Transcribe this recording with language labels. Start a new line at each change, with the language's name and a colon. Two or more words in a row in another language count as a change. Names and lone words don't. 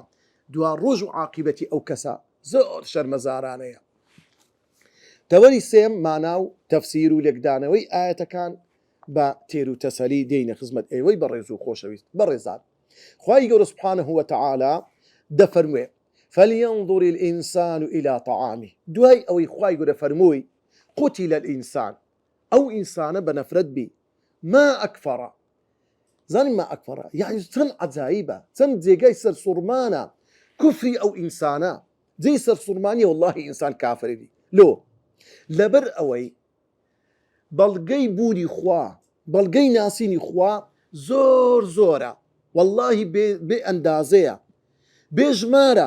Central Kurdish: دوا ڕۆژ و عاقیبەتی ئەو کەسە زۆر شەرمەزارانەیە. تەوەری سێم مانا و تەفسیر و لێکدانەوەی ئاەتەکان بە تێر و تەسەلی دێینە خزمەت ئێوەی بەڕێز و خۆشەویست. بەڕێزان، خوای گەورە
Arabic: سوبحانەه وتەعالا
Central Kurdish: دەفەرموێ
Arabic: فەلينظر الإنسان إلى طعامه.
Central Kurdish: دوای ئەوەی خوای گەورە فەرمووی
Arabic: قوتل الإنسان،
Central Kurdish: ئەو ئینسانە بە نەفرەت بی،
Arabic: ما ئەکفەرە.
Central Kurdish: زانین
Arabic: ما ئەکفەرە
Central Kurdish: یعنی چەند عەجایبە، چەند جێگای سەرسوڕمانە کوفری ئەو ئینسانە. جێی سەرسوڕمانیە وەڵڵاهی ئینسان کافری لۆ، لەبەر ئەوەی بەڵگەی بوونی خوا، بەڵگەی ناسینی خوا زۆر زۆرە، وەڵڵاهی بێ ئەندازەیە، بێژمارە.